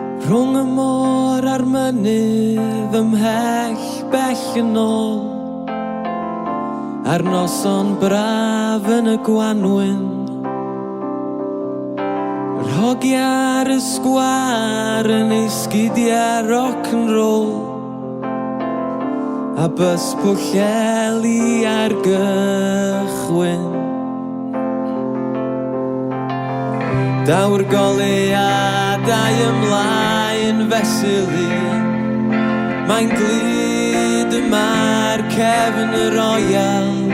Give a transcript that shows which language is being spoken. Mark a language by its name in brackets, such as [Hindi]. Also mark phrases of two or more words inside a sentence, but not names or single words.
[Welsh] Rhwng y môr a'r mynydd ymhell bell yn ôl, a'r noson braf yn y gwanwyn, yr hogia ar y sgwar yn ei sgidiau [English] rock and roll, [Welsh] a bys Pwllheli ar gychwyn. Daw'r goleadau ymlaen fesul un, mae'n glud yma'r cefn y royal.